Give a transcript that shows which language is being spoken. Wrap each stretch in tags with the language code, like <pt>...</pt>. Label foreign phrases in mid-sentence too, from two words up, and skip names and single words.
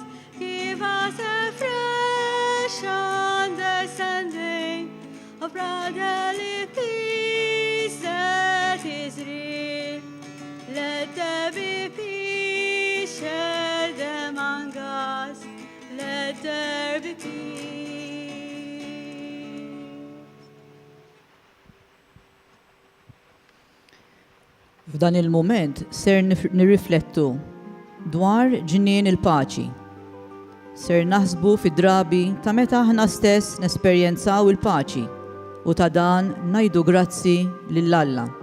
<en>Give us a fresh understanding of brotherly peace that is real. Let there be peace shared among us. Let there be peace.</en> <mt>F'dan il-moment ser nirriflettu dwar ġnien il-paċi. Ser naħsbu fid-drabi ta' meta aħna stess nesperjenzaw il-paċi u ta' dan ngħidu grazzi lill-Alla.</mt>